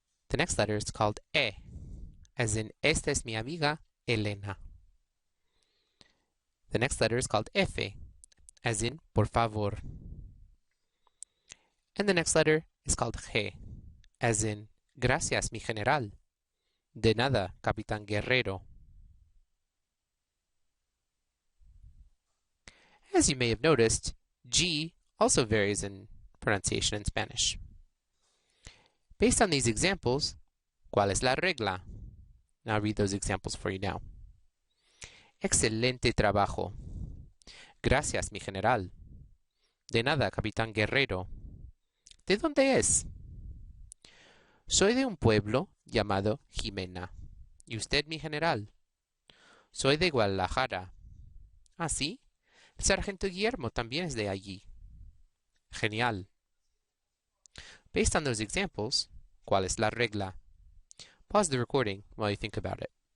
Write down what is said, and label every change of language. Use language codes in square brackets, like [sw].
[en] The next letter is called E, as in [es] esta es mi amiga Elena. [en] The next letter is called F, as in [es] por favor. [en] And the next letter is called G, as in [es] gracias mi general. De nada, capitán guerrero. [en] As you may have noticed, G also varies in pronunciation in Spanish. Based on these examples, [es] ¿cuál es la regla? [en] I'll read those examples for you now. [es] Excelente trabajo. Gracias, mi general. De nada, capitán guerrero. ¿De dónde es? Soy de un pueblo llamado Jimena. ¿Y usted, mi general? Soy de Guadalajara. ¿Ah, sí? El sargento Guillermo también es de allí. Genial. [en] Based on those examples, [es] ¿cuál es la regla? [en] Pause the recording while you think about it.